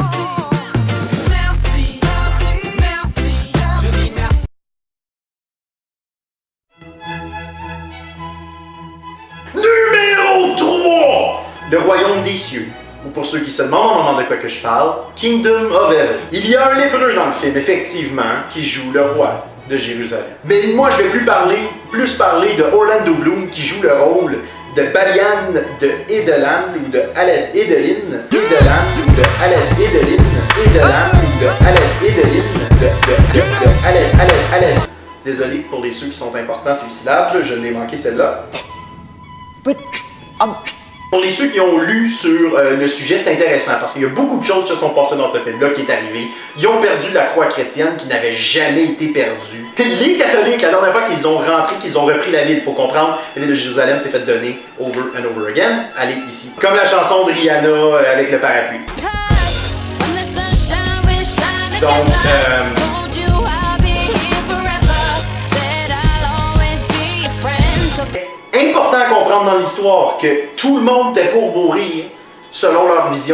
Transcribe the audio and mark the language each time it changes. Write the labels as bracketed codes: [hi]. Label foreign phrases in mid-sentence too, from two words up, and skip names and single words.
[fr] Numéro 3! Le Royaume des cieux. Ou pour ceux qui se demandent au moment de quoi que je parle, [en] Kingdom of Heaven. [fr] Il y a un lépreux dans le film, effectivement, qui joue le roi de Jérusalem. Mais moi, je vais plus parler de Orlando Bloom, qui joue le rôle de Balian de Edelan, ou de Aled Edelin, Edelan, ou de Aled Edelin, Edelan, ou de Aled Edelin, de Aled. Désolé pour les ceux qui sont importants, ces syllabes, je l'ai manqué celle-là. Pour les ceux qui ont lu sur le sujet, c'est intéressant parce qu'il y a beaucoup de choses qui se sont passées dans ce film-là qui est arrivé. Ils ont perdu la croix chrétienne qui n'avait jamais été perdue. Les catholiques, la dernière fois qu'ils ont rentré, qu'ils ont repris la ville, il faut comprendre, la ville de Jérusalem s'est fait donner [en] over and over again. [fr] Allez, ici. Comme la chanson de Rihanna avec le parapluie. Donc, important à comprendre dans l'histoire que tout le monde était pour mourir selon leur vision.